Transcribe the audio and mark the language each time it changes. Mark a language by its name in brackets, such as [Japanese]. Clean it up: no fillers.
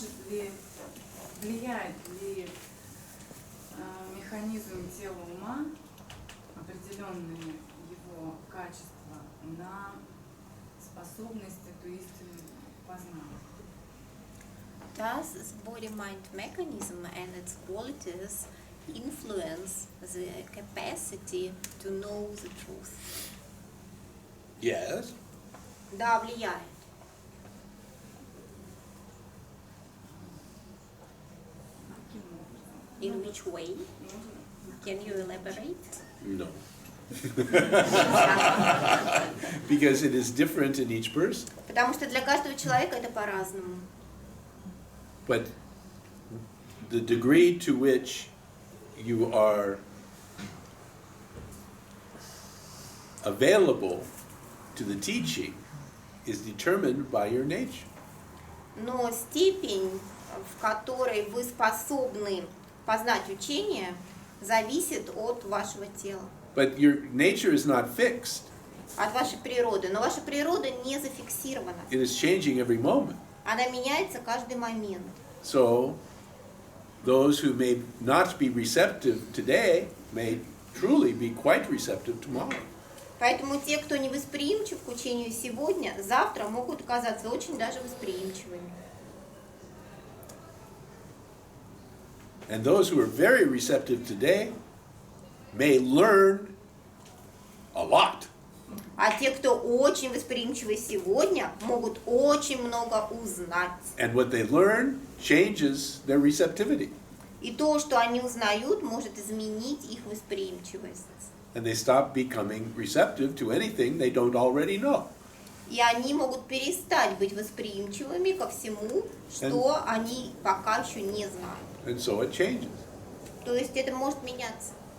[Russian] ли влияет ли механизм тела ума, определенные его качества, на способность эту истину познать? [English] Does the body-mind mechanism and its qualities influence the capacity to know the truth? Yes. [Russian] Да, влияет. [English] In which way? Can you elaborate? No. Because it is different in each person. [Russian] Потому что для каждого человека это по-разному. [English] But the degree to which you are available to the teaching is determined by your nature. [Russian] Но степень, в которой вы способны познать учение, зависит от вашего тела, [English] But your nature is not fixed. [Russian] от вашей природы. Но ваша природа не зафиксирована. [English] It is changing every moment. [Russian] Она меняется каждый момент. [English] So, those who may not be receptive today may truly be quite receptive tomorrow. [Russian] Поэтому те, кто не восприимчив к учению сегодня, завтра могут оказаться очень даже восприимчивыми. [English] And those who are very receptive today may learn a lot. [Russian] А те, кто очень восприимчивы сегодня, могут очень много узнать. [English] And what they learn changes their receptivity. [Russian] И то, что они узнают, может изменить их восприимчивость. [English] And they stop becoming receptive to anything they don't already know. [Russian] И они могут перестать быть восприимчивыми ко всему, что они пока еще не знают. [English] And so it changes. [Russian] То есть это может меняться.